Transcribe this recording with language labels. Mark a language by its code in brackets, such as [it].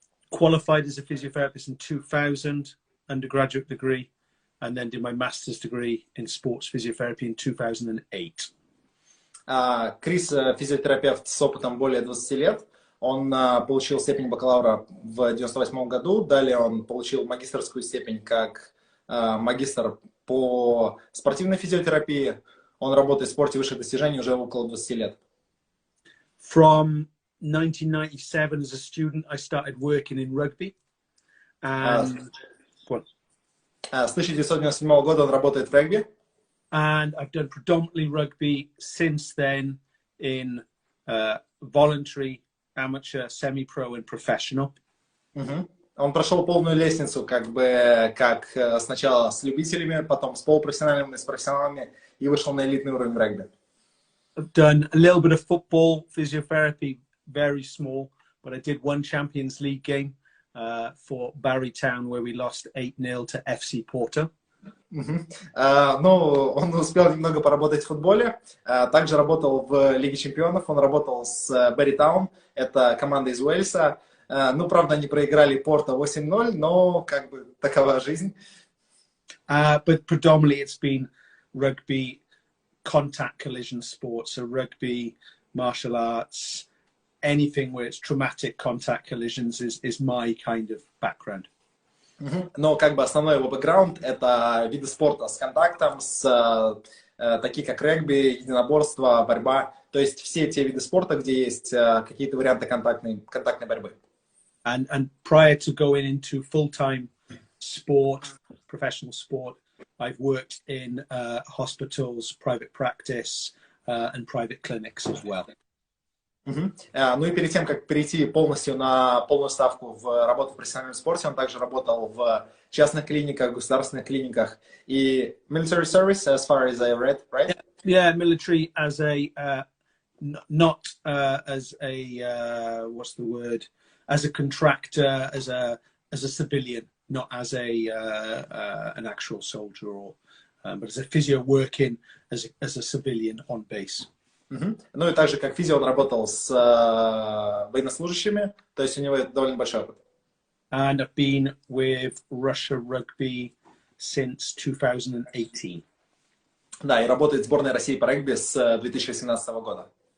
[en] Qualified as a physiotherapist in 2000, undergraduate degree, and then did my master's degree in sports physiotherapy in 2008. [ru] Крис физиотерапевт с опытом более 20 лет. Он получил степень бакалавра в 98 году. Далее он получил магистерскую степень как магистр по спортивной физиотерапии. Он работает в спорте высших достижений уже около 20 лет. [en] From 1997 as a student, I started working in rugby. And [ru] с 1997 года он работает в регби. [en] And I've done predominantly rugby since then in voluntary, amateur, semi-pro and professional. [ru] Он прошел полную лестницу, как сначала с любителями, потом с полупрофессиональными, с профессионалами и вышел на элитный уровень в регби. [en] I've done a little bit of football, physiotherapy, very small, but I did one Champions League game for Barry Town where we lost 8-0 to FC Porto. [ru] Ну, он успел немного поработать в футболе, также работал в Лиге Чемпионов, он работал с Barry Town, это команда из Уэльса. Ну, правда, они проиграли Порто 8-0, но как бы такова жизнь. [en] But predominantly it's been rugby, contact collision sports, so rugby, martial arts, anything where it's traumatic contact collisions is my kind of background. [ru] Но как бы основной его бэкграунд — это виды спорта с контактом, такие как регби, единоборство, борьба. То есть все те виды спорта, где есть какие-то варианты контактной борьбы. [en] And prior to going into full-time sport, professional sport, I've worked in hospitals, private practice, and private clinics as well. [ru] Ну и перед тем, как перейти полностью на полную ставку в работу в профессиональном спорте, он также работал в частных клиниках, государственных клиниках и [en] military service, as far as I read, right? Yeah, military as a not as a what's the word? As a contractor, as a civilian, not as an actual soldier, or but as a physio working as a civilian on base. [ru] Ну и также как физио он работал с военнослужащими, то есть у него довольно большой опыт. [en] And I've been with Russia Rugby since 2018. [ru] Да, и работает в сборной России по регби с 2018 года.